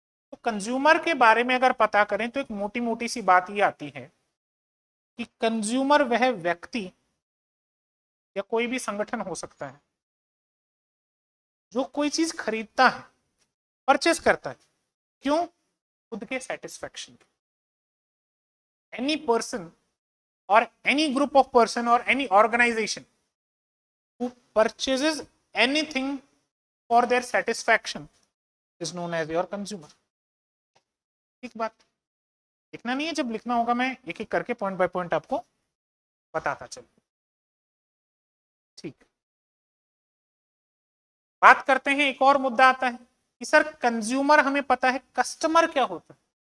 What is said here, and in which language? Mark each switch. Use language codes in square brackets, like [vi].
[hi] तो कंज्यूमर के बारे में अगर पता करें तो एक मोटी मोटी सी बात ये आती है कि कंज्यूमर वह व्यक्ति या कोई भी संगठन हो सकता है जो कोई चीज खरीदता है, परचेस करता है। क्यों? खुद के satisfaction. [en] Any person or any group of person or any organization who purchases anything for their satisfaction is known as your consumer। [hi] ठीक बात। लिखना नहीं है, जब लिखना होगा मैं एक एक करके पॉइंट बाय पॉइंट आपको बताता चल। ठीक। बात करते हैं, एक और मुद्दा आता है कि सर कंज्यूमर हमें पता है, कस्टमर क्या होता है।